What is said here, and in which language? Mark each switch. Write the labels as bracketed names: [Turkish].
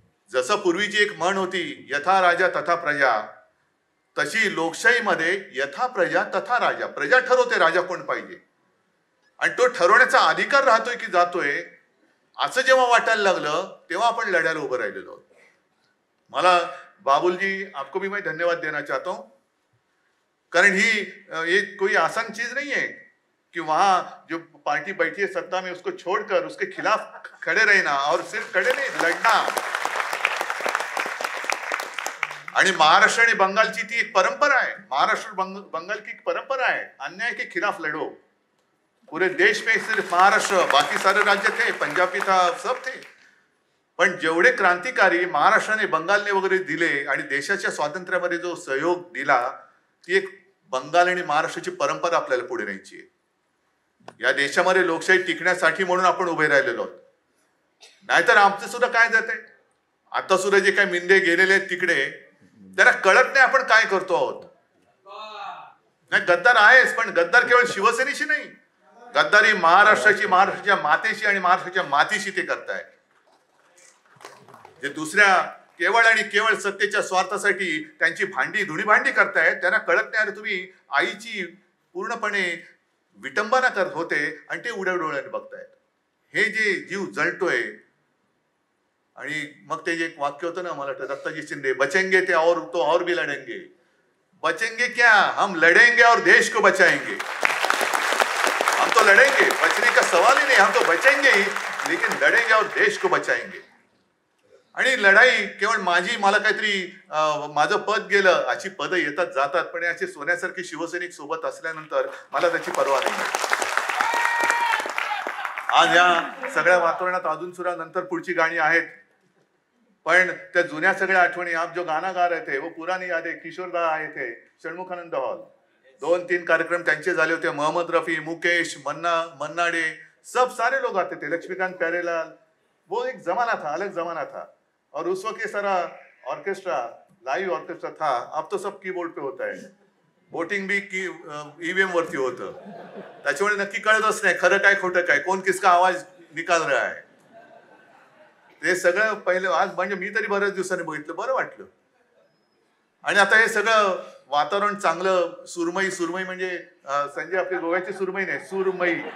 [Marathi] जसं पूर्वीची एक म्हण होती, यथा राजा तथा प्रजा, तशी लोकशाहीमध्ये यथा प्रजा तथा राजा. प्रजा ठरवते राजा कोण पाहिजे आणि तो ठरवण्याचा अधिकार राहतोय की जातोय असं जेव्हा वाटायला लागलं तेव्हा आपण लढायला उभं राहिलेलो आहोत. [Hindi] मला बाबुल जी, आपको भी मैं धन्यवाद देना चाहता हूं, कारण ये कोई आसान चीज नहीं है कि वहां जो पार्टी बैठी है सत्ता में उसको छोड़कर उसके खिलाफ खड़े रहना और सिर्फ खड़े नहीं लड़ना. [Marathi] आणि महाराष्ट्र आणि बंगालची ती एक परंपरा आहे. [Hindi] महाराष्ट्र बंगाल की एक परंपरा है, अन्याय के खिलाफ लड़ो. पूरे देश में सिर्फ महाराष्ट्र, बाकी सारे राज्य थे, पंजाब भी था, सब थे. [Marathi] पण जेवढे क्रांतिकारी महाराष्ट्राने बंगालने वगैरे दिले आणि देशाच्या स्वातंत्र्यामध्ये जो सहयोग दिला, ती एक बंगाल आणि महाराष्ट्राची परंपरा आपल्याला पुढे न्यायची आहे. या देशामध्ये लोकशाही टिकण्यासाठी म्हणून आपण उभे राहिलेलो आहोत. नाहीतर आमचं सुद्धा काय जात आहे. आता सुद्धा जे काही मिंदे गेलेले आहेत तिकडे, त्यांना कळत नाही आपण काय करतो आहोत. नाही, गद्दार आहेच, पण गद्दार केवळ शिवसेनेशी नाही, गद्दारी महाराष्ट्राची, महाराष्ट्राच्या मातेशी आणि महाराष्ट्राच्या मातीशी ते करताय. जे दुसऱ्या केवळ आणि केवळ सत्तेच्या स्वार्थासाठी त्यांची धुणी भांडी करतायत, त्यांना कळत नाही अरे तुम्ही आईची पूर्णपणे विटंबना करत होते आणि ते उड्या डोळ्याने बघतायत. हे जे जीव जळतोय. आणि मग ते जे एक वाक्य होतं ना, मला वाटतं दत्ताजी शिंदे, बचेंगे ते [Hindi] और तो और भी [Marathi] लढेंगे. [Hindi] बचेंगे क्या, हम लड़ेंगे और देश को बचाएंगे. हम तो लड़ेंगे, बचने का सवाल ही नहीं, हम तो बचेंगे ही, लेकिन लड़ेंगे और देश को बचाएंगे. [Marathi] आणि लढाई केवळ मला काहीतरी माझं पद गेलं अशी पदं येतात जातात, पण असे सोन्यासारखे शिवसैनिक सोबत असल्यानंतर मला त्याची पर्वा नाही. आज या सगळ्या वातावरणात अजून सुद्धा नंतर पुढची गाणी आहेत, पण त्या जुन्या सगळ्या आठवणी, [Hindi] आप जो गाना गा रहे थे वो पुरानी यादें, [Marathi] किशोरदा आए थे षण्मुखानंद हॉल, 2-3 कार्यक्रम त्यांचे झाले होते. [Hindi] मोहम्मद रफी, मुकेश, मन्ना डे, सब सारे लोग आते थे, लक्ष्मीकांत प्यारेलाल. वो एक जमाना था, अलग जमाना था. और उस वक्त ये सारा ऑर्केस्ट्रा, लाइव ऑर्केस्ट्रा था. अब तो सब कीबोर्ड पे होता है. [Marathi] वोटिंग भी ईवीएम वरती होतं. त्याच्यामुळे नक्की कळतच नाही खरं काय खोटं काय, कोण [Hindi] किसका आवाज निकाल रहा है. [Marathi] ते सगळं पहिलं आज म्हणजे मी तरी बऱ्याच दिवसांनी बघितलं, बरं वाटलं. आणि आता हे सगळं वातावरण चांगलं, सुरमई म्हणजे संजय आपली गोव्याची सुरमई नाही, सुरमई.